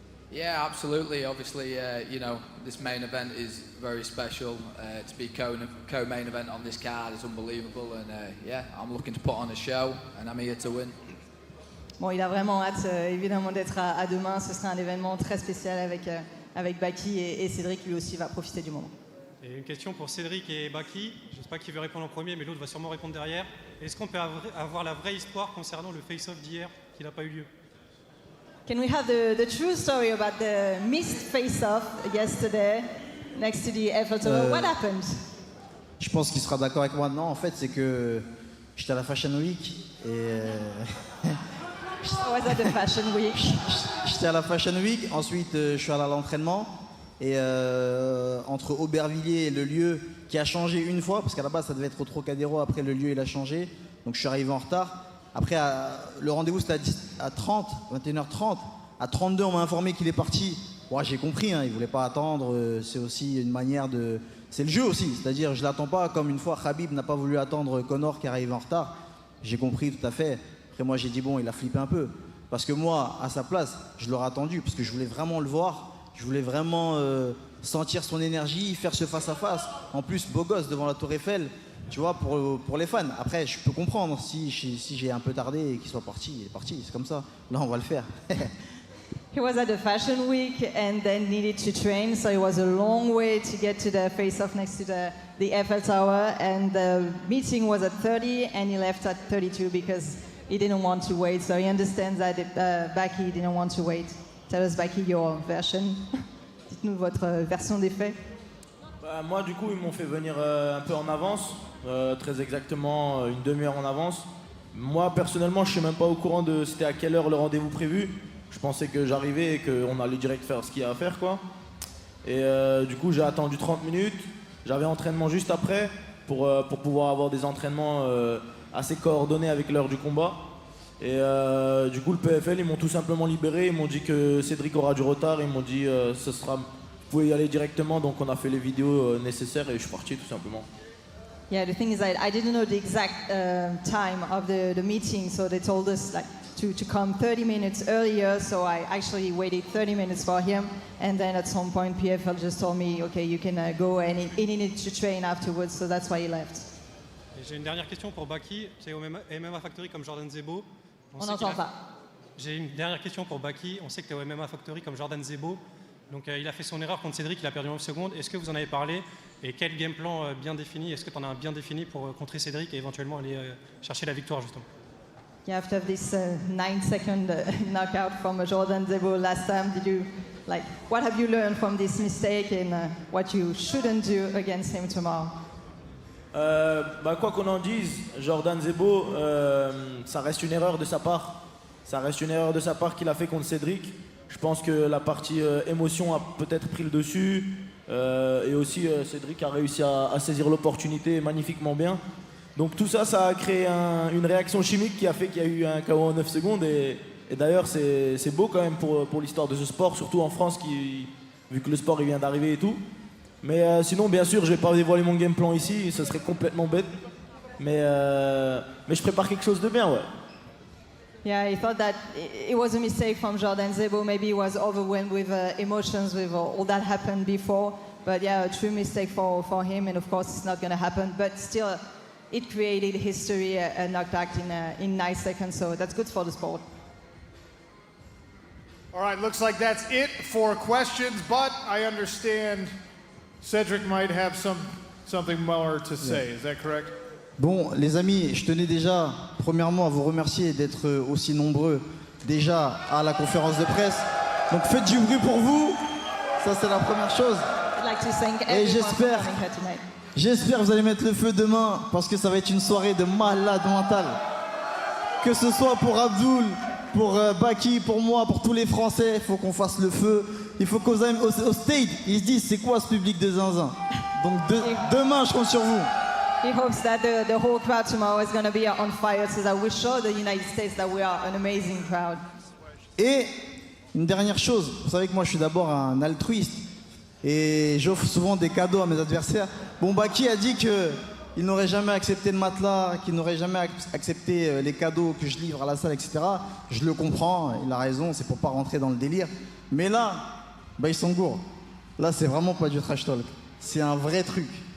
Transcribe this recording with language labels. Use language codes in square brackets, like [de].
[en] Yeah, absolutely. Obviously, you know, this main event is very special. To be co-main event on this card is unbelievable and yeah, I'm looking to put on a show and I'm here to win. [fr] Bon, il a vraiment hâte évidemment d'être à demain. Ce sera un événement très spécial avec Baki et Cédric lui aussi va profiter du moment. Et une question pour Cédric et Baki. Je ne sais pas qui veut répondre en premier, mais l'autre va sûrement répondre derrière. Est-ce qu'on peut avoir la vraie histoire concernant le face-off d'hier qui n'a pas eu lieu? [en] Can we have the true story about the missed face-off yesterday next to the Eiffel Tower. What happened? [fr] Je pense qu'il sera d'accord avec moi. Non, en fait, c'est que j'étais à la Fashion Week et... [en] I was at the Fashion Week. [fr] J'étais à la Fashion Week, ensuite je suis allé à l'entraînement et entre Aubervilliers et le lieu qui a changé une fois, parce qu'à la base ça devait être au Trocadéro, après le lieu il a changé, donc je suis arrivé en retard. Après le rendez-vous c'était à 21h30, à 32 on m'a informé qu'il est parti. Bon, j'ai compris, hein, il voulait pas attendre, c'est aussi une manière de... C'est le jeu aussi, c'est-à-dire je l'attends pas comme une fois Khabib n'a pas voulu attendre Conor qui arrive en retard. J'ai compris tout à fait. Après moi j'ai dit bon, il a flippé un peu. Parce que moi, à sa place, je l'aurais attendu. Parce que je voulais vraiment le voir. Je voulais vraiment sentir son énergie, faire ce face-à-face. En plus, beau gosse devant la Tour Eiffel, tu vois, pour les fans. Après, je peux comprendre si j'ai un peu tardé et qu'il soit parti. Il est parti, c'est comme ça. Là, on va le faire. [en] He was at the Fashion Week and then needed to train, so it was a long way to get to the face-off next to the Eiffel Tower. And the meeting was at 30 and he left at 32 because he didn't want to wait. So he understands that Baki didn't want to wait. Tell us, Baki, your version. [fr] Dites-nous votre version des faits. Bah, moi, du coup, ils m'ont fait venir un peu en avance, très exactement une demi-heure en avance. Moi, personnellement, je suis même pas au courant de c'était à quelle heure le rendez-vous prévu. Je pensais que j'arrivais et qu'on allait direct faire ce qu'il y a à faire, quoi. Et du coup, j'ai attendu 30 minutes. J'avais entraînement juste après pour pouvoir avoir des entraînements assez coordonnés avec l'heure du combat. Et du coup, le PFL, ils m'ont tout simplement libéré. Ils m'ont dit que Cédric aura du retard. Ils m'ont dit vous pouvez y aller directement. Donc, on a fait les vidéos nécessaires et je suis parti tout simplement. [en] Yeah, the thing is that I didn't know the exact time of the meeting, so they told us like to come 30 minutes earlier, so I actually waited 30 minutes for him, and then at some point PFL just told me, okay, you can go, and he needed to train afterwards, so that's why he left. [fr] J'ai une dernière question pour Baki, c'est au MMA Factory comme Jordan Zebo. On n'entend pas. J'ai une dernière question pour Baki, on sait que tu es au MMA Factory comme Jordan Zebo, donc il a fait son erreur contre Cédric, il a perdu en 9 secondes, est-ce que vous en avez parlé? Et quel game plan bien défini, est-ce que tu en as un bien défini pour contrer Cédric et éventuellement aller chercher la victoire justement? [en] Yeah, after this 9-second knockout from Jordan Zebo last time, what have you learned from this mistake and what you shouldn't do against him tomorrow? [fr] Quoi qu'on en dise, Jordan Zebo, ça reste une erreur de sa part. Ça reste une erreur de sa part qu'il a fait contre Cédric. Je pense que la partie émotion a peut-être pris le dessus. Et aussi, Cédric a réussi à saisir l'opportunité magnifiquement bien. Donc tout ça, ça a créé une réaction chimique qui a fait qu'il y a eu un KO en 9 secondes. Et d'ailleurs, c'est beau quand même pour l'histoire de ce sport, surtout en France, vu que le sport il vient d'arriver et tout. Mais sinon, bien sûr, je vais pas dévoiler mon game plan ici, ce serait complètement bête. Mais je prépare quelque chose de bien, ouais. [en] Yeah, he thought that it was a mistake from Jordan Zebo. Maybe he was overwhelmed with emotions with all that happened before. But yeah, a true mistake for him, and of course it's not going to happen. But still, it created history, a knockout in 9 seconds, so that's good for the sport. All right, looks like that's it for questions, but I understand Cedric might have something more to say. Is that correct? [fr] Bon, les amis, je tenais déjà, premièrement, à vous remercier d'être aussi nombreux déjà à la conférence de presse. Donc faites du bruit pour vous, ça c'est la première chose. [en] I'd like to thank [fr] Et [en] everyone for coming here tonight. [fr] j'espère que vous allez mettre le feu demain, parce que ça va être une soirée de malade mental. Que ce soit pour Abdul, pour Baki, pour moi, pour tous les Français, il faut qu'on fasse le feu. Il faut qu'au stade, ils se disent c'est quoi ce public de zinzin. Donc demain, je compte sur vous. [en] He hopes that the whole crowd tomorrow is going to be on fire so that we show the United States that we are an amazing crowd. [fr] Et une dernière chose, vous savez que moi je suis d'abord un altruiste et j'offre souvent des cadeaux à mes adversaires. Bon, Baki a dit qu'il n'aurait jamais accepté le matelas, qu'il n'aurait jamais accepté les cadeaux que je livre à la salle, etc. Je le comprends, il a raison, c'est pour pas rentrer dans le délire. Mais là, Baïsangour, là c'est vraiment pas du trash talk, c'est un vrai truc.